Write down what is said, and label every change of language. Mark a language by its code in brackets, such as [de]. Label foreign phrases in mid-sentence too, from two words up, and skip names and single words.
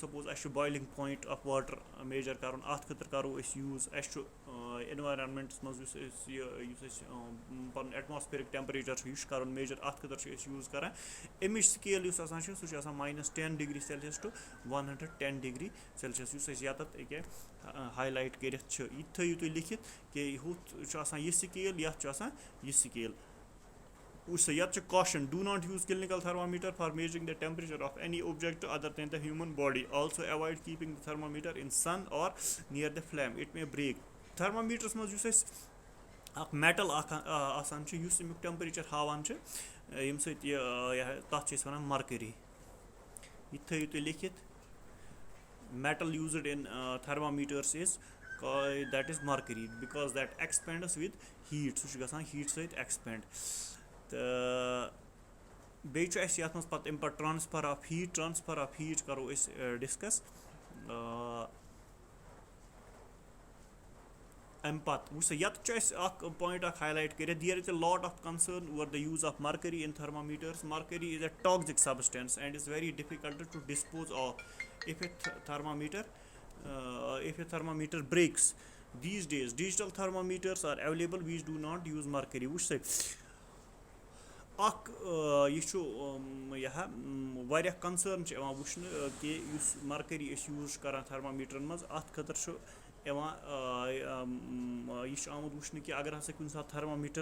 [ks] سپوز اَسہِ چھُ [en] boiling point of water measure [ks] کَرُن اَتھ خٲطرٕ کَرو أسۍ یوٗز اَسہِ چھُ اِنوارامینٹَس منٛز یُس أسۍ پَنُن [en] atmospheric temperature [ks] چھُ یہِ چھُ کَرُن میجر اَتھ خٲطرٕ چھِ أسۍ یوٗز کران اَمِچ سکیل یُس آسان چھِ سُہ چھُ آسان [en] -10 degree Celsius to 110 degree Celsius [ks] یُس أسۍ ییٚتٮ۪تھ أکیاہ ہاے لایٹ کٔرِتھ چھِ یہِ تھٲیِو تُہۍ لیکھِتھ کہِ ہُتھ چھُ آسان یہِ سکیل یَتھ چھُ آسان یہِ سکیل وٕچھ سا یَتھ چھُ [en] caution do not use clinical thermometer for measuring the temperature of any object other than the human body also avoid keeping the thermometer in sun or near the flame it may break [ks] تھرمامیٖٹرس منٛز یُس اَسہِ اکھ میٹل اکھ آسان چھُ یُس اَمیُک ٹیمپریچر ہاوان چھُ ییٚمہِ سۭتۍ یہِ تَتھ چھِ أسۍ وَنان مرکٔری یہِ تھٲیِو تُہۍ لیکھِتھ [en] metal used in thermometers is that is mercury because that expands with heat [ks] سُہ چھُ گژھان ہیٖٹ سۭتۍ ایکسپینڈ تہٕ بیٚیہِ چھُ اَسہِ یَتھ منٛز پَتہٕ اَمہِ پَتہٕ [en] transfer of heat [ks] کَرو أسۍ ڈِسکس اَمہِ پَتہٕ وٕچھ سا یَتھ چھُ اَسہِ اکھ پویِنٹ اکھ ہاے لایٹ کٔرِتھ [en] there is a lot of concern over the use of mercury in thermometers mercury is a toxic substance and is very difficult to dispose of if a thermometer breaks these days digital thermometers are available which do not use mercury [ks] وٕچھ سا اکھ یہِ چھُ واریاہ کَنسٲرن چھِ یِوان وٕچھنہٕ کہِ یُس مرکٔری أسۍ یوٗز چھِ کران تھرمامیٖٹرن منٛز اَتھ خٲطرٕ چھُ یِوان یہِ چھُ آمُت وٕچھنہٕ کہِ اگر ہسا کُنہِ ساتہٕ تھرمامیٖٹر